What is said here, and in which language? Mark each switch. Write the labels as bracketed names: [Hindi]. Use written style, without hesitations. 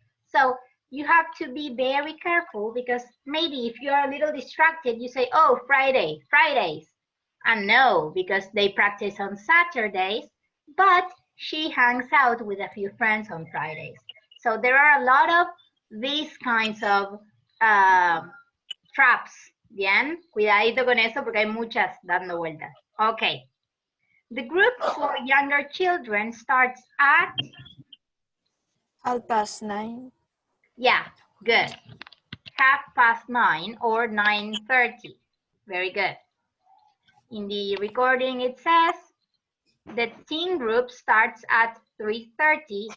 [English] So you have to be very careful because maybe if you're a little distracted, you say, oh, Fridays. And no, because they practice on Saturdays, but she hangs out with a few friends on Fridays. So there are a lot of these kinds of traps. [Spanish] Bien, cuidadito con eso porque hay muchas dando vueltas. [English] Okay. The group for younger children starts at 9:30. Yeah, good. 9:30 or 9:30. Very good. In the recording it says the teen group starts at 3:30.